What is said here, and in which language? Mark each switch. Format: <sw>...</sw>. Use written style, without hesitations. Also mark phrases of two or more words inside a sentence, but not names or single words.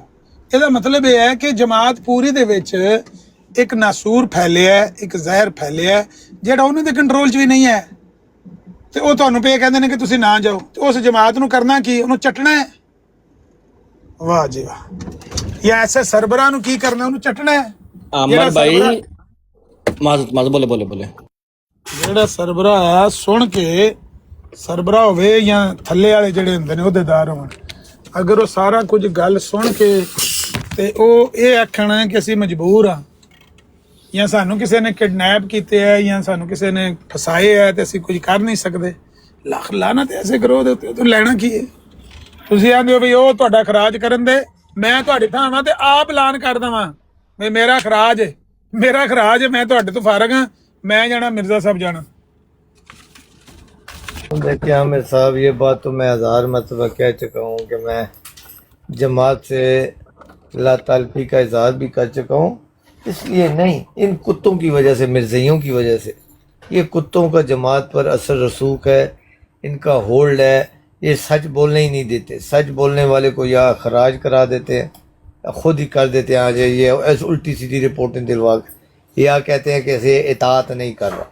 <pa>ਇਹਦਾ ਮਤਲਬ ਇਹ ਹੈ ਕਿ ਜਮਾਤ ਪੂਰੀ ਦੇ ਵਿੱਚ ਇੱਕ ਨਾਸੂਰ ਫੈਲਿਆ ਹੈ, ਇੱਕ ਜ਼ਹਿਰ ਫੈਲਿਆ ਹੈ ਜਿਹੜਾ ਉਹਨਾਂ ਦੇ ਕੰਟਰੋਲ 'ਚ ਵੀ ਨਹੀਂ ਹੈ, ਤੇ ਉਹ ਤੁਹਾਨੂੰ ਪਏ ਕਹਿੰਦੇ ਨੇ ਕਿ ਤੁਸੀਂ ਨਾ ਜਾਓ। ਤੇ ਉਸ ਜਮਾਤ ਨੂੰ ਕਰਨਾ ਕੀ, ਉਹਨੂੰ ਚੱਟਣਾ ਹੈ। ਵਾਹ ਜੀ ਵਾਹ। ਜਾਂ ਐਸੇ ਸਰਬਰਾਹ ਨੂੰ ਕੀ ਕਰਨਾ, ਉਹਨੂੰ ਚੱਟਣਾ ਹੈ। अमर भाई माजत बोले बोले बोले ਜਿਹੜਾ ਸਰਬਰਾਹ ਆ ਸੁਣ ਕੇ ਸਰਬਰਾਹ ਹੋਵੇ ਜਾਂ ਥੱਲੇ ਵਾਲੇ ਜਿਹੜੇ ਹੁੰਦੇ ਨੇ ਅਹੁਦੇਦਾਰ ਹੋਣ, ਅਗਰ ਉਹ ਸਾਰਾ ਕੁਝ ਗੱਲ ਸੁਣ ਕੇ ਤੇ ਉਹ ਇਹ ਆਖਣਾ ਕਿ ਅਸੀਂ ਮਜਬੂਰ ਆ, ਜਾਂ ਸਾਨੂੰ ਕਿਸੇ ਨੇ ਕਿਡਨੈਪ ਕੀਤੇ ਹੈ, ਜਾਂ ਸਾਨੂੰ ਕਿਸੇ ਨੇ ਫਸਾਏ ਹੈ ਤੇ ਅਸੀਂ ਕੁਝ ਕਰ ਨਹੀਂ ਸਕਦੇ, ਲੱਖ ਲਾਨਤ ਐਸੇ ਕਰੋ ਦੇ ਉੱਤੇ, ਤੂੰ ਲੈਣਾ ਕੀ ਹੈ? ਤੁਸੀਂ ਆਂਦੇ ਹੋ ਵੀ ਉਹ ਤੁਹਾਡਾ ਖਰਾਜ ਕਰਨ ਦੇ, ਮੈਂ ਤੁਹਾਡੀ ਥਾਂ ਵਾਂ ਤੇ ਆਪ ਐਲਾਨ ਕਰ ਦਵਾਂ ਵੀ ਮੇਰਾ ਖਰਾਜ ਹੈ, ਮੇਰਾ ਖਰਾਜ ਹੈ, ਮੈਂ ਤੁਹਾਡੇ ਤੋਂ ਫਾਰਗ ਹਾਂ, میں جانا مرزا صاحب جانا۔</pa> <ur>دیکھیں عامر صاحب، یہ بات تو میں 1000 مرتبہ کہہ چکا ہوں کہ میں جماعت سے لا تعلقی کا اظہار بھی کر چکا ہوں، اس لیے نہیں، ان کتوں کی وجہ سے، مرزائیوں کی وجہ سے، یہ کتوں کا جماعت پر اثر رسوخ ہے، ان کا ہولڈ ہے، یہ سچ بولنے ہی نہیں دیتے، سچ بولنے والے کو یا خراج کرا دیتے ہیں، خود ہی کر دیتے ہیں، آ جائیے ایسے الٹی سیدھی رپورٹیں دلوا کے، یا کہتے ہیں کہ اسے اطاعت نہیں کر رہا۔</ur>